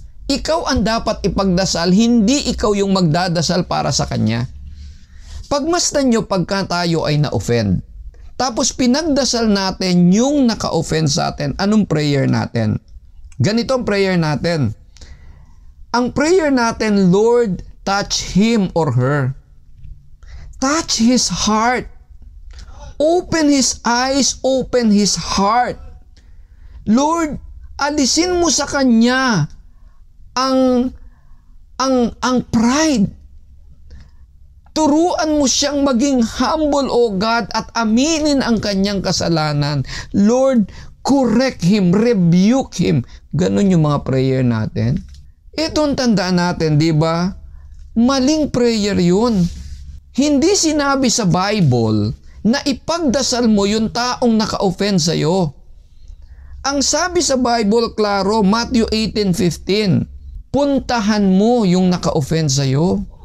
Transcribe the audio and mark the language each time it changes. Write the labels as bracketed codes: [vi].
[tl] Ikaw ang dapat ipagdasal, hindi ikaw yung magdadasal para sa kanya. Pagmasdan nyo pagka tayo ay na-offend. Tapos pinagdasal natin yung naka-offend sa atin. Anong prayer natin? Ganito ang prayer natin. Ang prayer natin, [en] Lord, touch him or her. Touch his heart. Open his eyes, open his heart. [tl] Lord, alisin mo sa kanya ang pride. Turuan mo siyang maging humble, O God, at aminin ang kanyang kasalanan. [en] Lord, correct him, rebuke him. [tl] Ganon yung mga prayer natin. Itong tandaan natin, di ba? Maling prayer yun. Hindi sinabi sa Bible na ipagdasal mo yung taong naka-offend sa'yo. Ang sabi sa Bible, klaro, Matthew 18:15, puntahan mo yung naka-offend sa'yo.